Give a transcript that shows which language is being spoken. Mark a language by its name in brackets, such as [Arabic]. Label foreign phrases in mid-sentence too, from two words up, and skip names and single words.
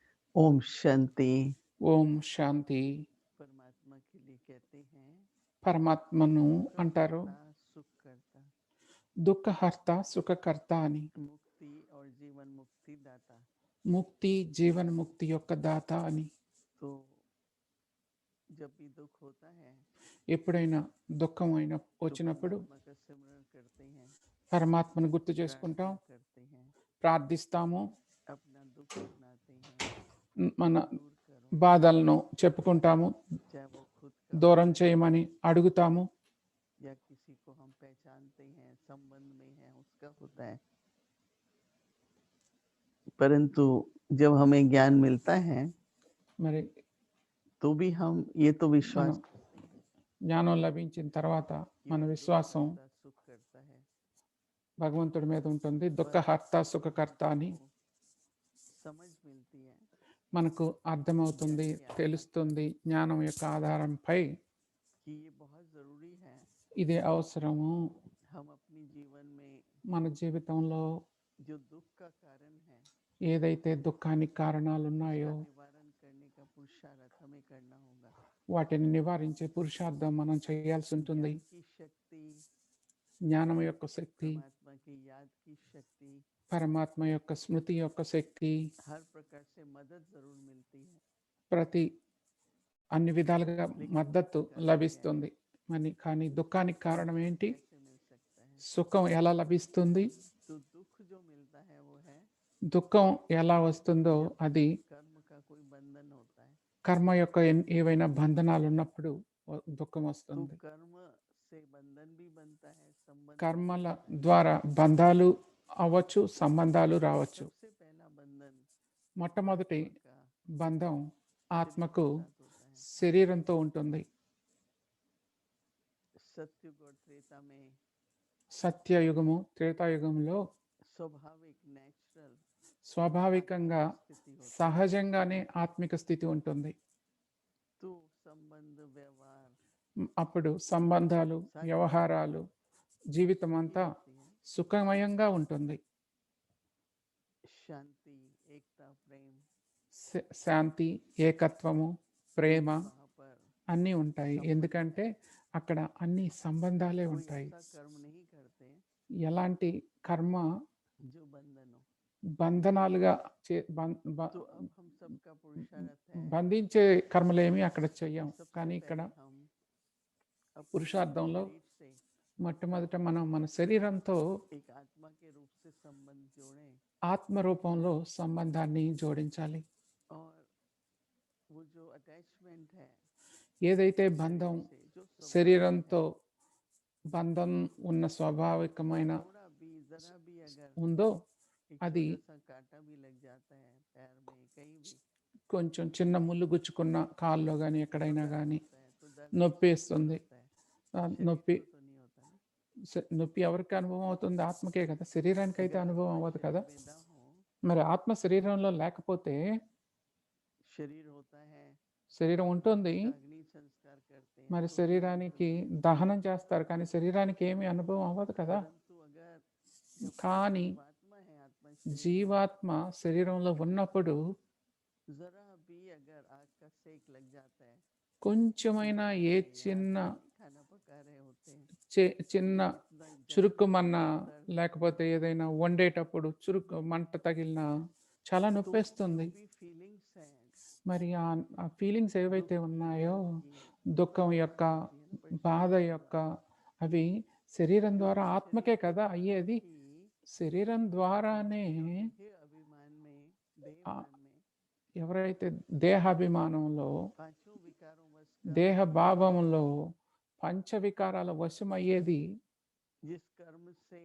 [Hindi] ओम शांति। [Telugu] ఓం శాంతి. [Hindi] परमात्मा के लिए कहते हैं [Telugu] పరమాత్మను [Hindi] दुख [Telugu] అంటారు [Hindi] हरता सुख करता, [Telugu] దుఃఖహర్త సుఖకర్త అని. [Hindi] मुक्ति और जीवन मुक्ति दाता। [Telugu] ముక్తి జీవన ముక్తి యొక్క దాత అని. [Hindi] तो जब भी दुख होता है [Telugu] ఎప్పుడైనా దుఃఖం అయిన [Hindi] तो [Telugu] వచ్చినప్పుడు [Hindi] परमात्मा का सिमरण करते हैं, [Telugu] పరమాత్మను గుర్తు చేసుకుంటాం, [Hindi] प्रार्थना करते हैं, [Telugu] ప్రార్థిస్తాము, [Hindi] अपना दुख सुनाते हैं, [Telugu] మన [Hindi] दूर करो। [Telugu] బాధలను చెప్పుకుంటాము, [Hindi] चाहे वो खुद का [Telugu] దూరం [Hindi] होता है [Telugu] చేయమని అడుగుతాము, [Hindi] या किसी को हम पहचानते हैं, संबंध में है, उसका होता है। परंतु जब हमें ज्ञान मिलता है [Telugu] మరి [Hindi] तो भी हम ये तो [Telugu] మనం [Hindi] विश्वास करते हैं [Telugu] జ్ఞానం లభించిన తర్వాత [Hindi] कि [Telugu] మన [Hindi] वो दुख [Telugu] విశ్వాసం [Hindi] हरता सुख करता है। [Telugu] భగవంతుడి మీద ఉంటుంది, [Hindi] पर [Telugu] దుఃఖహర్త సుఖకర్త అని. [Hindi] हमको समझ मिलती है [Telugu] మనకు అర్థమవుతుంది, [Hindi] ज्ञान के आधार पर [Telugu] తెలుస్తుంది జ్ఞానం యొక్క ఆధారంపై [Hindi] कि ये बहुत जरूरी है। [Telugu] ఇదే అవసరము. [Hindi] हम अपनी जीवन में [Telugu] మన జీవితంలో [Hindi] जो दुख का कारण है [Telugu] ఏదైతే దుఃఖానికి కారణాలు [Hindi] उसका [Telugu] ఉన్నాయో [Hindi] निवारण करने का पुरुषार्थ हमें करना होगा। [Telugu] వాటిని నివారించే పురుషార్థం మనం చేయాల్సి ఉంటుంది. [Hindi] ज्ञान की शक्ति, [Telugu] జ్ఞానం యొక్క శక్తి, [Hindi] परमात्मा की याद की शक्ति, [Telugu] పరమాత్మ యొక్క స్మృతి యొక్క శక్తి [Hindi] हर प्रकार से मदद जरूर मिलती है। [Telugu] ప్రతి అన్ని విధాలుగా [Hindi] लेकिन [Telugu] మద్దతు [Hindi] दुख का कारण क्या है? [Telugu] లభిస్తుంది. కానీ దుఃఖానికి కారణం [Hindi] सुख [Telugu] ఏంటి? [Hindi] कैसे मिल सकता है? [Telugu] సుఖం ఎలా లభిస్తుంది? [Hindi] तो दुख जो मिलता है वो है [Telugu] దుఃఖం ఎలా వస్తుందో [Hindi] जब [Telugu] అది [Hindi] कर्म का कोई बंधन होता है। [Telugu] కర్మ యొక్క ఏవైనా బంధనాలు ఉన్నప్పుడు దుఃఖం [Hindi] तो [Telugu] వస్తుంది. [Hindi] कर्म से बंधन भी बनता है, संबंध भी [Telugu] కర్మల [Hindi] बनता है। [Telugu] ద్వారా బంధాలు అవ్వచ్చు, సంబంధాలు రావచ్చు. [Hindi] सबसे पहला बंधन [Telugu] మొట్టమొదటి [Hindi] आत्मा का [Telugu] బంధం [Hindi] शरीर [Telugu] ఆత్మకు [Hindi] के साथ होता है। [Telugu] శరీరంతో ఉంటుంది. [Hindi] सत्युग और त्रेता में [Telugu] సత్యయుగము త్రేతాయుగంలో [Hindi] स्वाभाविक नेचुरल [Telugu] స్వాభావికంగా [Hindi] स्थिति होती है। [Telugu] సహజంగానే ఆత్మిక స్థితి ఉంటుంది. [Hindi] तो संबंध व्यवहार [Telugu] అప్పుడు సంబంధాలు, [Hindi] सारी [Telugu] వ్యవహారాలు, జీవితం [Hindi] सुखी [Telugu] అంతా [Hindi] होती है। [Telugu] సుఖమయంగా ఉంటుంది. [Hindi] शांति, एकता, प्रेम, [Telugu] శాంతి, ఏకత్వము, ప్రేమ [Hindi] क्योंकि वहाँ पर [Telugu] అన్నీ ఉంటాయి. [Hindi] संबंध [Telugu] ఎందుకంటే అక్కడ అన్ని సంబంధాలే [Hindi] कोई [Telugu] ఉంటాయి. [Hindi] ऐसा कर्म नहीं करते [Telugu] ఎలాంటి కర్మ [Hindi] जो बंधन हो। [Telugu] బంధనాలుగా [Hindi] तो अब हम सबका पुरुषार्थ है [Telugu] బంధించే కర్మలేమి అక్కడ [Hindi] कि [Telugu] చెయ్యం. [Hindi] सबसे [Telugu] కానీ ఇక్కడ [Hindi] पहले हम अपने [Telugu] పురుషార్థంలో [Hindi] शरीर से [Telugu] మొట్టమొదట మనం మన శరీరంతో [Hindi] एक आत्मा के रूप से संबंध जोड़ें [Telugu] ఆత్మ రూపంలో సంబంధాన్ని జోడించాలి. [Hindi] और वो जो अटैचमेंट है [Telugu] ఏదైతే [Hindi] शरीर [Telugu] బంధం [Hindi] से, जो स्वाभाविक [Telugu] శరీరంతో [Hindi] है, [Telugu] బంధం ఉన్న స్వాభావికమైన [Hindi] थोड़ा भी जरा भी अगर [Telugu] ఉందో [Hindi] एक [Telugu] అది [Hindi] छोटा सा कांटा भी लग जाता है पैर में कहीं भी [Telugu] కొంచెం చిన్న ముళ్ళు గుచ్చుకున్న కాల్లో కానీ [Hindi] तो [Telugu] ఎక్కడైనా [Hindi] दर्द [Telugu] కానీ [Hindi] होता है। तो दर्द [Telugu] నొప్పి [Hindi] किसको [Telugu] వేస్తుంది. [Hindi] होता है? शरीर [Telugu] నొప్పి [Hindi] को तो नहीं होता ना। [Telugu] నొప్పి ఎవరికి అనుభవం అవుతుంది? ఆత్మకే కదా, శరీరానికి అయితే [Hindi] अगर [Telugu] అనుభవం [Hindi] आत्मा [Telugu] అవ్వదు [Hindi] शरीर [Telugu] కదా. [Hindi] में ना हो, [Telugu] మరి ఆత్మ శరీరంలో లేకపోతే [Hindi] शरीर होता है, [Telugu] శరీరం ఉంటుంది, [Hindi] उसका अग्नि संस्कार करते हैं [Telugu] మరి [Hindi] तो उसका [Telugu] శరీరానికి [Hindi] बिल्कुल नहीं। [Telugu] దహనం చేస్తారు, కానీ శరీరానికి ఏమీ అనుభవం అవ్వదు కదా. [Hindi] परंतु अगर जब [Telugu] కానీ [Hindi] जीवात्मा है, आत्मा शरीर में, [Telugu] జీవాత్మ శరీరంలో ఉన్నప్పుడు [Hindi] जरा भी अगर आग का सेक लग जाता है, [Telugu] కొంచెమైనా [Hindi] बोलते [Telugu] ఏ [Hindi] हैं, यार [Telugu] చిన్న [Hindi] खाना पका रहे होते हैं, [Telugu] చిన్న [Hindi] इतना जलन, [Telugu] చురుక్కుమన్నా [Hindi] दर्द, [Telugu] లేకపోతే ఏదైనా వండేటప్పుడు చురుకు మంట తగిలినా చాలా [Hindi] तो [Telugu] నొప్పేస్తుంది. [Hindi] जो भी फीलिंग्स हैं [Telugu] మరి ఆ ఫీలింగ్స్ ఏవైతే [Hindi] दुख की, [Telugu] ఉన్నాయో, [Hindi] दर्द की, [Telugu] దుఃఖం [Hindi] जो [Telugu] యొక్క, [Hindi] होती है ना, [Telugu] బాధ [Hindi] परेशानी [Telugu] యొక్క, [Hindi] जो [Telugu] అవి శరీరం ద్వారా [Hindi] क्योंकि [Telugu] ఆత్మకే [Hindi] शरीर के [Telugu] కదా [Hindi] द्वारा [Telugu] అయ్యేది. [Hindi] ही [Telugu] శరీరం ద్వారానే [Hindi] जो देह अभिमान में, [Telugu] ఆ- [Hindi] देहमान में [Telugu] ఎవరైతే దేహాభిమానంలో, [Hindi] पांचों विकारों वश का [Telugu] దేహ భావంలో పంచవికారాల వశమయ్యేది [Hindi] जिस कर्म से